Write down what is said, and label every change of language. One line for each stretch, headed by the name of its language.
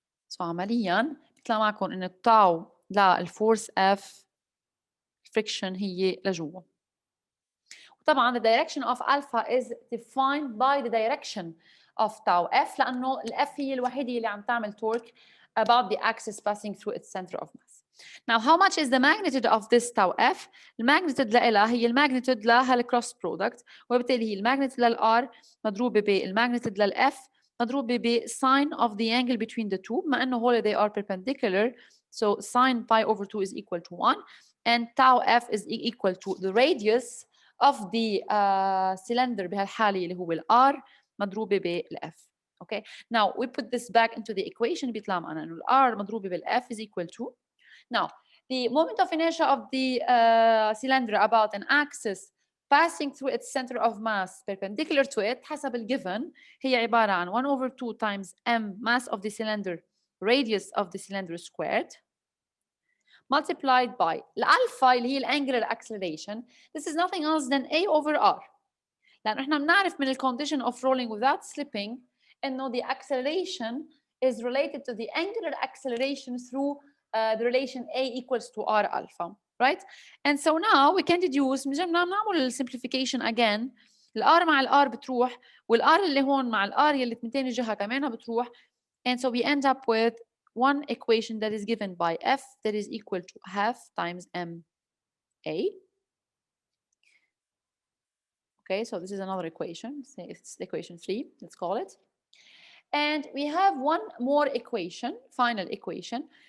Arabic: So عمليا بيطلع معكم إن tau للفورس F friction هي لجوا.
English: وطبعا the direction of alpha is defined by the direction of tau F
Arabic: لأنه ال F هي الوحيدة اللي عم تعمل
English: torque about the axis passing through its center of mass. Now, how much is the magnitude of this tau F?
Arabic: الماجنتيود لها هي الماجنتيود لها الكروس برودكت، وبالتالي هي الماجنتيود للR مضروبة بالماجنتيود للF مضروبة ب
English: sine of the angle between the two،
Arabic: بما إنه هول
English: they are perpendicular. So sine pi over 2 is equal to 1, and tau F is equal to the radius of the cylinder
Arabic: بهالحالة اللي هو الR مضروبة بالF.
English: Okay. Now we put this back into the equation.
Arabic: بيطلع معنا إنه الR مضروبة بالF
English: is equal to. Now, the moment of inertia of the cylinder about an axis passing through its center of mass perpendicular to it
Arabic: حسب الجيفن هي عبارة عن
English: 1 over 2 times m mass of the cylinder radius of the cylinder squared multiplied by
Arabic: الألفا اللي هي
English: angular acceleration. This is nothing else than a over r.
Arabic: لأنه إحنا بنعرف من
English: condition of rolling without slipping إنه the acceleration is related to the angular acceleration through the relation A equals to R alpha, right? And so now we can deduce نعمل simplification again.
Arabic: الR مع الR بتروح والR اللي هون مع الR يلي تنتين جهة كمانها بتروح.
English: And so we end up with one equation that is given by F that is equal to half times MA. Okay, so this is another equation. It's equation 3, let's call it. And we have one more equation, final equation.